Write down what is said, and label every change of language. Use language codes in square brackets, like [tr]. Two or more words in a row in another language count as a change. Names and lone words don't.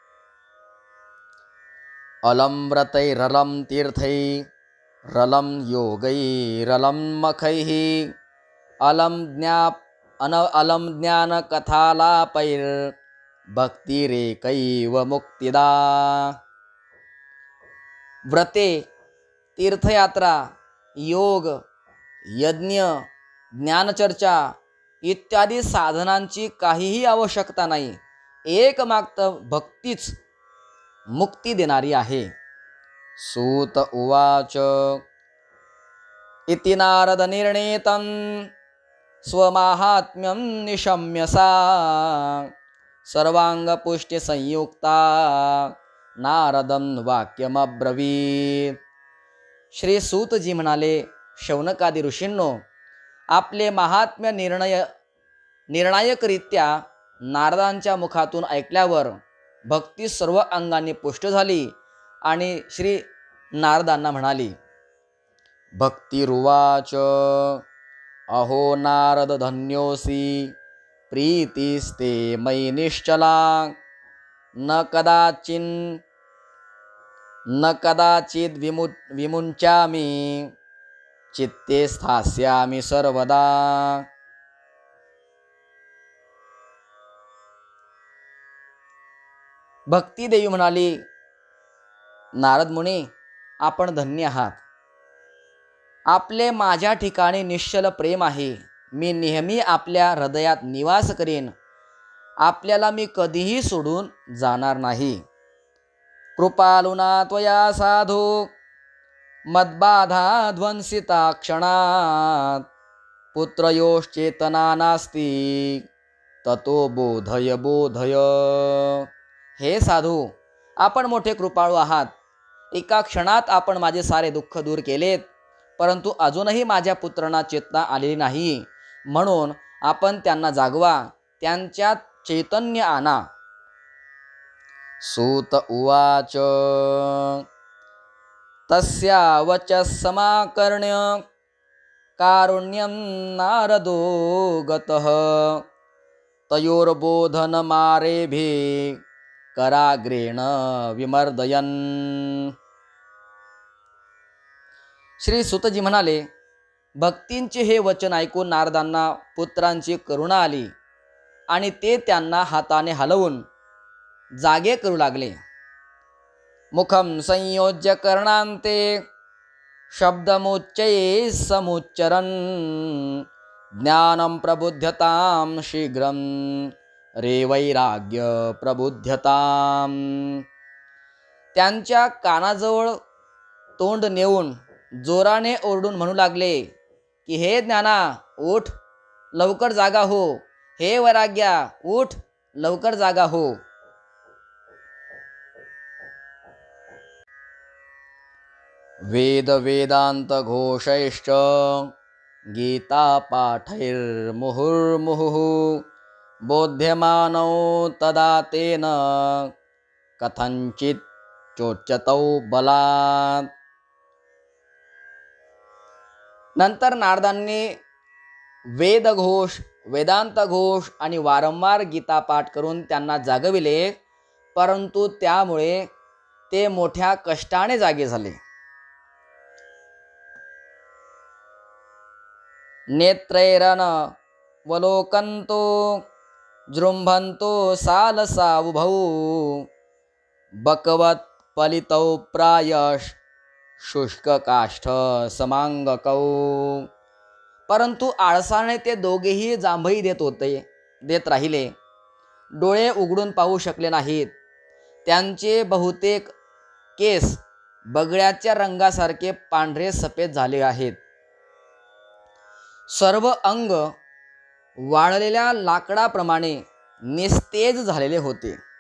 [sa] अलम व्रतैरलं तीर्थैरलं योगैरलं मखैः अलम ज्ञान कथालापैर भक्तिरेकैव मुक्तिदा. [mr] व्रते, तीर्थयात्रा, योग, यज्ञ, ज्ञानचर्चा इत्यादी साधनांची काहीही आवश्यकता नाही. एकमात्र भक्तीच मुक्ती देणारी आहे. [sa] सूत उवाच इति नारद निर्णेतं स्वमाहात्म्यं निशम्य सा सर्वांगपुष्टि संयुक्ता नारदं वाक्यमब्रवीत. [mr] श्री सूतजी म्हणाले, शौनकादी ऋषींनो, आपले महात्म्य निर्णायकरित्या नारदांच्या मुखातून ऐकल्यावर भक्ती सर्व अंगाने पुष्ट झाली आणि श्री नारदांना म्हणाली. [sa] भक्तिरुवाच अहो नारद धन्योसी प्रीतिस्ते मयि निश्चला न कदाचिद विमुञ्चामि चित्ते स्थास्यामि सर्वदा. [mr] भक्तिदेवी म्हणाली, नारद मुनी, आपण धन्य आहात. आपले माझ्या ठिकाणी निश्चल प्रेम आहे. मी नेहमी आपल्या हृदयात निवास करेन. आपल्याला मी कधीही सोडून जाणार नाही. [sa] कृपालुना त्वया साधो मद्बाधा ध्वंसिता क्षणात पुत्रयोश्चेतना नास्ति ततो बोधय बोधय. [mr] हे साधू, आपण मोठे कृपाळू आहात. एका क्षणात आपण माझे सारे दुःख दूर केलेत, परंतु अजूनही माझ्या पुत्रांना चेतना आलेली नाही. म्हणून आपण त्यांना जागवा, त्यांच्यात चैतन्य आणा. [sa] सूत उवाच तस्या वचः समाकर्ण्य कारुण्यं नारदो गतः तयोर्बोधनमारेभे कराग्रेण विमर्दयन्. [mr] श्री सुतजी म्हणाले, भक्तींचे हे वचन ऐकून नारदांना पुत्रांची करुणा आली आणि ते त्यांना हाताने हलवून जागे करू लागले. [sa] मुखम संयोज्य कर्णांते शब्दमुच्चये समुच्चरन् ज्ञानं प्रबुध्यतां शीघ्रं रे वैराग्य प्रबुध्यतां. [mr] त्यांच्या कानाजवळ तोंड नेऊन जोराने ओरडून म्हणू लागले की, हे ज्ञाना, उठ, लवकर जागा हो. हे वैराग्या, उठ, लवकर जागा हो. [sa] वेद वेदांत घोषैश्च गीता पाठैर्मुहुर्मुहुः बोध्यमानौ तदा तेन कथंचित् चोच्यतौ बलात्. [mr] नंतर नारदांनी वेदघोष, वेदांत घोष आणि वारंवार गीता पाठ करून त्यांना जागविले, परंतु त्यामुळे ते मोठ्या कष्टाने जागे झाले. [sa] नेत्रैरन वलोकंतो जृंभंतो सालसा उभौ बकवत पलितौ प्रायश शुष्क काष्ठ समांगकौ. [mr] परंतु आळसाने ते दोघेही जांभई देत राहिले. डोळे उघडून पाहू शकले नाहीत. त्यांचे बहुतेक केस बगळ्याच्या रंगासारखे पांढरे सफेद झाले आहेत. सर्व अंग वाळलेल्या लाकडाप्रमाणे निस्तेज झालेले होते.